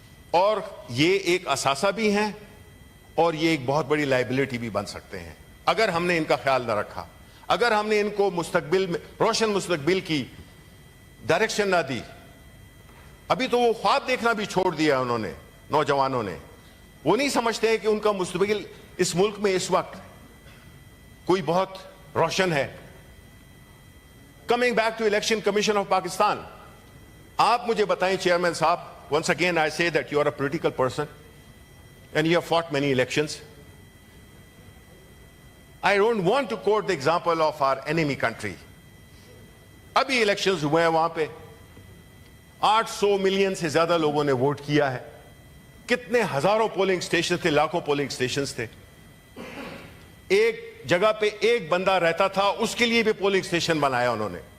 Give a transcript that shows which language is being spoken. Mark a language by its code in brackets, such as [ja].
[ur] اور یہ ایک اثاثہ بھی ہیں اور یہ ایک بہت بڑی لائبلٹی بھی بن سکتے ہیں اگر ہم نے ان کا خیال نہ رکھا، اگر ہم نے ان کو مستقبل میں روشن مستقبل کی ڈائریکشن نہ دی۔ ابھی تو وہ خواب دیکھنا بھی چھوڑ دیا انہوں نے، نوجوانوں نے۔ وہ نہیں سمجھتے کہ ان کا مستقبل اس ملک میں اس وقت کوئی بہت روشن ہے۔ [en] coming back to election commission of Pakistan, [ur] آپ مجھے بتائیں چیئرمین صاحب، [en] once again I say that you are a political person and you have fought many elections. I don't want to quote the example of our enemy country. [ur] ابھی elections ہوئے ہیں، وہاں پہ 800 million سے زیادہ لوگوں نے ووٹ کیا ہے۔ کتنے ہزاروں پولنگ سٹیشن تھے، لاکھوں پولنگ سٹیشنز تھے۔ ایک جگہ پہ ایک بندہ رہتا تھا، اس کے لیے بھی پولنگ سٹیشن بنایا انہوں نے۔